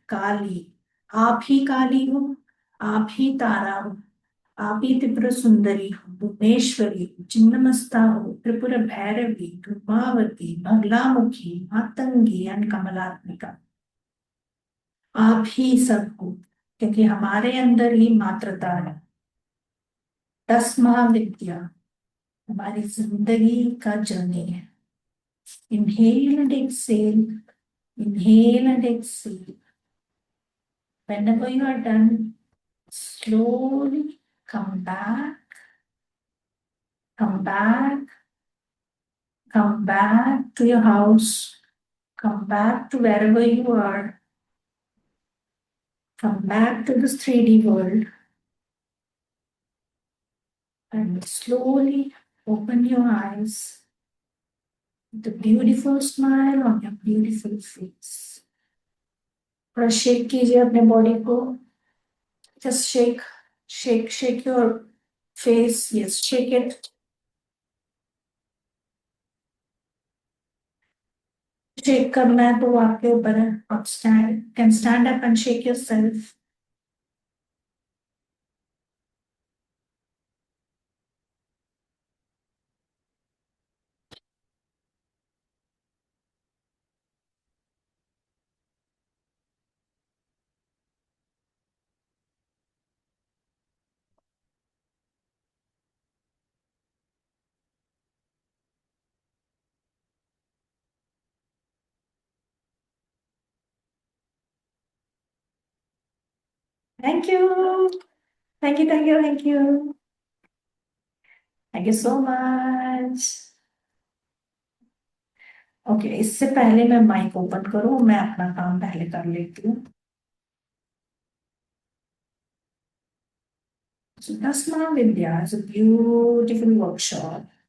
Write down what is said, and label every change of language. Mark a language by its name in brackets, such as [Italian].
[Hindi] काली, आप ही काली हो, आप ही तारा हो, आप ही त्रिपुर सुंदरी हो, भुवनेश्वरी हो, छिन्नमस्ता हो, त्रिपुर भैरवी, धूमावती, बगलामुखी, मातंगी एंड कमलात्मिका। आप ही सब हो, क्योंकि हमारे अंदर ही मात्रता है। 10 महाविद्या हमारी जिंदगी का जर्नी है। [English] Inhale and exhale, inhale and exhale. Whenever you are done, slowly come back, come back, come back to your house, come back to wherever you are, come back to this 3D world, and slowly open your eyes with a beautiful smile on your beautiful face. [Hindi] थोड़ा shake कीजिए अपने body को. [English] Just shake, shake, shake your face. Yes, shake it. Shake [Hindi] करना है तो आपके ऊपर है. आप [English] can stand up and shake yourself. Thank you. Thank you, thank you, thank you. Thank you so much. [Hindi] Okay, इससे पहले मैं माइक ओपन करूं, मैं अपना काम पहले कर लेती हूँ. [English] So Dasma Vidya is a beautiful workshop.